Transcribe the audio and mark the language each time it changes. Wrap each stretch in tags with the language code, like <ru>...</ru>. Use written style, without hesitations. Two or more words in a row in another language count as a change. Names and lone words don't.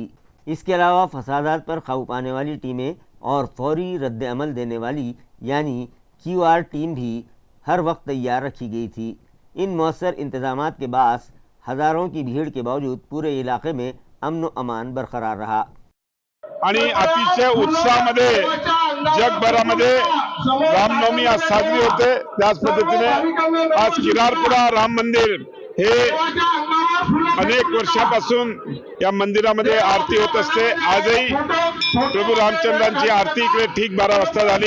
<ur>اس کے علاوہ فسادات پر قابو پانے والی ٹیمیں اور فوری رد عمل دینے والی یعنی QR ٹیم بھی ہر وقت تیار رکھی گئی تھی۔ ان مؤثر انتظامات کے باعث ہزاروں کی بھیڑ کے باوجود پورے علاقے میں امن و امان برقرار رہا۔</ur> <mr>आणि अतिशय उत्साहामध्ये जगभरामध्ये रामनवमी आज साजरी होते। त्याच पद्धतीने आज किरारपुरा राम मंदिर हे अनेक वर्षापासून या मंदिरामध्ये आरती होत असते। आजही प्रभू रामचंद्रांची आरती इकडे ठीक 12 वाजता झाली।</mr>